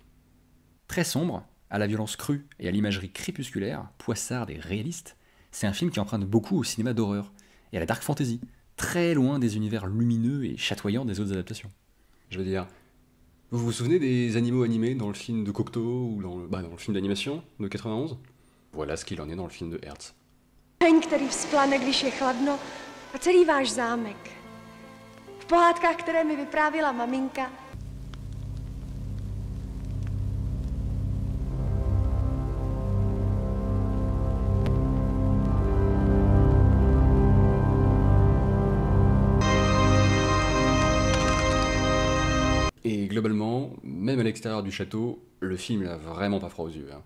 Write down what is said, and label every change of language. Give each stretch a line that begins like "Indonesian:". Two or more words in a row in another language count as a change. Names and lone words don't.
French: très sombre, à la violence crue et à l'imagerie crépusculaire, poissarde et réaliste, c'est un film qui emprunte beaucoup au cinéma d'horreur et à la
English: dark fantasy,
French: très loin des univers lumineux et chatoyants des autres adaptations. Je veux dire, vous vous souvenez des animaux animés dans le film de Cocteau ou dans le film d'animation de 91 ? Voilà ce qu'il en est dans le film de Hertz.
Czech: Oheň, který vzplane, když je chladno, a celý váš zámek. V pohádkách, které mi vyprávěla maminka,
French: Et globalement, même à l'extérieur du château, le film n'a vraiment pas froid aux yeux.